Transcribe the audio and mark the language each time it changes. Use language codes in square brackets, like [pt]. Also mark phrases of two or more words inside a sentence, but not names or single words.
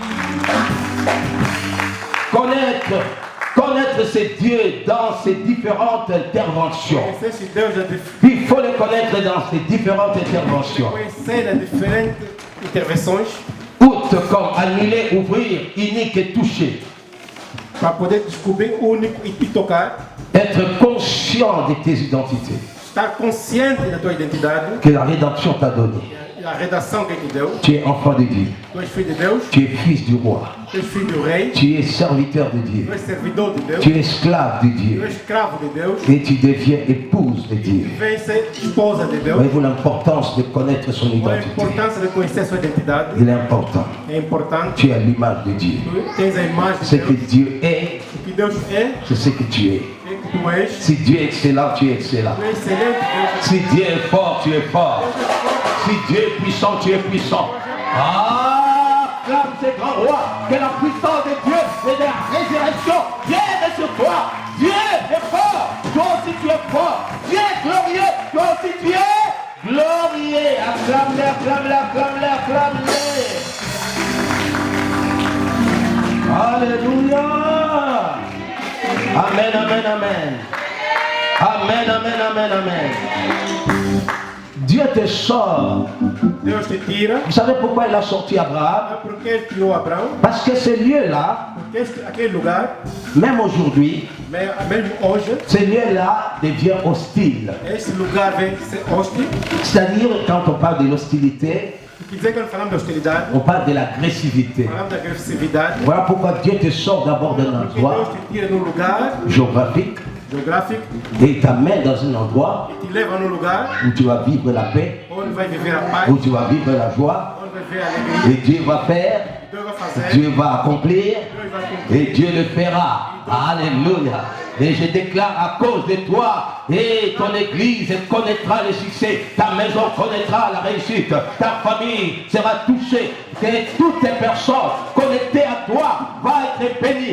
[fr] Connaître ces dieux dans ses différentes interventions. Il faut les connaître dans ses différentes interventions. Outre comme annuler, ouvrir, unique et toucher. [pt] Para poder descobrir único e te tocar. [fr] Être conscient de tes identités. [pt] Estar consciente da tua identidade. [fr] Que la rédemption t'a donné. [pt] A redação que te deu. [fr] Tu es enfant de Dieu. [pt] Tu és filho de Deus. [fr] Tu es fils du roi. [pt] Tu és filho do rei. [fr] Tu es serviteur de Dieu. [pt] Tu és servidor de Deus. [fr] Tu es esclave de Dieu. [pt] Tu és escravo de Deus. [fr] Et tu deviens épouse de Dieu. [pt] Tu vens ser esposa de Deus. [fr] Voyez-vous l'importance de connaître son identité. [pt] A importância de conhecer sua identidade. [fr] Il est important. [pt] É importante. [fr] Tu es à l'image de Dieu. [pt] Tu tens a imagem de [fr] Ce [pt] Deus. [fr] que Dieu est, [pt] O que Deus é, [fr] c'est ce que tu es. [pt] é que tu és. [fr] Si Dieu est excellent, tu es excellent. [pt] Tu és excelente, Deus. [fr] Si Dieu est fort, tu es fort. Si Dieu est puissant, tu es puissant. Ah, clame ces grands rois, que la puissance de Dieu et de la résurrection vienne sur toi. Dieu est fort, toi aussi tu es fort. Dieu est glorieux, toi aussi tu es glorieux. Acclame-les, acclame-les, acclame-les, acclame-les. Alléluia. Amen, amen, amen. Amen, amen, amen, amen. Dieu te sort. [pt] Deus te tira. [fr] Vous savez pourquoi il a sorti Abraham? [pt] Porque ele tirou Abraão. [fr] Parce que ce lieu-là, [pt] Porque aquele lugar, [fr] même aujourd'hui, [pt] mesmo hoje, [fr] ce lieu-là devient hostile. [pt] esse lugar vem ser hostil. [fr] C'est-à-dire, quand on parle de l'hostilité, [pt] Quer dizer que quando falamos de hostilidade, [fr] on parle de l'agressivité. [pt] falamos da agressividade. [fr] Voilà pourquoi Dieu te sort d'abord d'un [pt] Porque Deus [fr] endroit [pt] te tira num lugar [fr] géographique [pt] geográfico [fr] et t'amène dans un endroit [pt] e te leva num lugar [fr] où tu vas vivre la paix, [pt] onde vai viver a paz, [fr] où tu vas vivre la joie, [pt] onde vai [fr] Et Dieu va faire, Dieu va accomplir, et Dieu le fera. Alléluia. Et je déclare à cause de toi, et ton église connaîtra le succès, ta maison connaîtra la réussite, ta famille sera touchée, et toutes les personnes connectées à toi vont être bénies.